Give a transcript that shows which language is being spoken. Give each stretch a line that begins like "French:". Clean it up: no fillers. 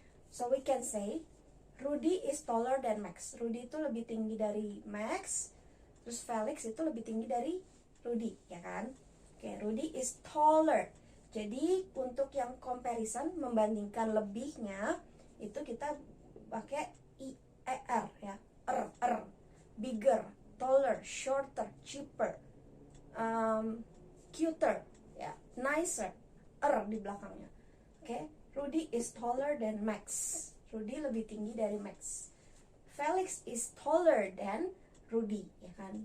English: So we can say Rudy is taller than Max.
Indonesian: Rudy itu lebih tinggi dari Max. Terus Felix itu lebih tinggi dari Rudy, ya kan? Oke,
English: Rudy is taller.
Indonesian: Jadi untuk yang comparison, membandingkan lebihnya, itu kita pakai IER ya.
English: R. Bigger, taller, shorter, cheaper, cuter, ya, nicer,
Indonesian: di belakangnya.
English: Oke, Rudy is taller than Max.
Indonesian: Rudy lebih tinggi dari Max.
English: Felix is taller than Rudy,
Indonesian: ya kan?